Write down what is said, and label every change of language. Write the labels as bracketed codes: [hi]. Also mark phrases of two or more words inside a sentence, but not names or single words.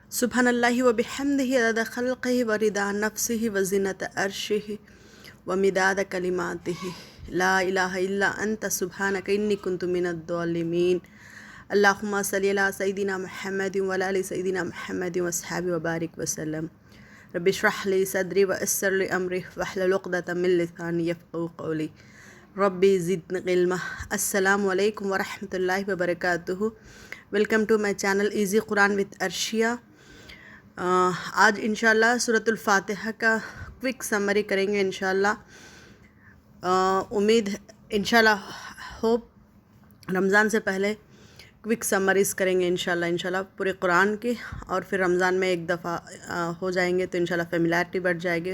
[ar] سبحان الله وبحمده عدد خلقه ورضا نفسه وزنة عرشه ومداد كلماته لا إله إلا أنت سبحانك إني كنت من الظالمين. اللهم صل على سيدنا محمد وعلى آل سيدنا محمد وأصحاب وبارك وسلم. رب اشرح لي صدري ويسر لي أمري واحلل عقدة من لساني يفقهوا قولي رب زدني علما. السلام عليكم ورحمة الله وبركاته. [en] Welcome to my channel Easy Quran with Arshiya. [ur] آج ان شاء اللہ سورۃ الفاتحہ کا [en] quick summary [ur] کریں گے ان شاء اللہ. امید ان شاء اللہ ہوپ رمضان سے پہلے [en] quick summaries [ur] کریں گے ان شاء اللہ پورے قرآن کی، اور پھر رمضان میں ایک دفعہ ہو جائیں گے تو ان شاء اللہ فیملیئرٹی بڑھ جائے گی.